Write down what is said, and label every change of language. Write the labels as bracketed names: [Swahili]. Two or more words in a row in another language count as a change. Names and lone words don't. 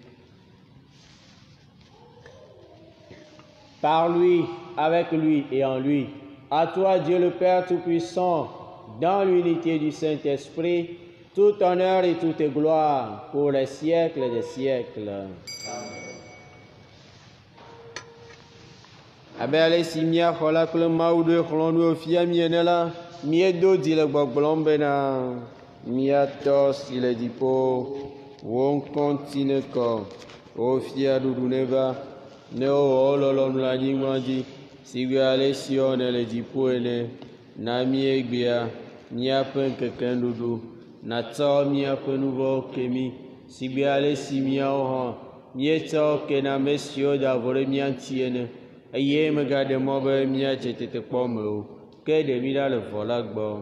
[French] Par lui, avec lui et en lui, à toi Dieu le Père Tout-Puissant, dans l'unité du Saint-Esprit, tout honneur et toute gloire pour les siècles des siècles. [Ewe] Abele si mia xola kple mawu ɖo xlɔ̃nu fia miene la, miedo dzi le gbɔgblɔm bena miatɔ si le dziƒo, wò ŋkɔ ŋuti ne kɔ, wò fia ɖuɖu ne va, ne wowɔ lɔlɔ̃nu le anyigba dzi, si gbe ale si wɔnɛ le dziƒo ene, na míegbea míaƒe ŋkekeŋuɖuɖu, nàtsɔ míaƒe nu vɔ̃wo ke mí, si gbe ale si míawo hã míetsɔ ke na ame siwo da vɔ ɖe mía ŋuti ene, eye megaɖe mɔ be míadze tetekpɔ me o, ke ɖe mí ɖa le vɔ la gbɔ.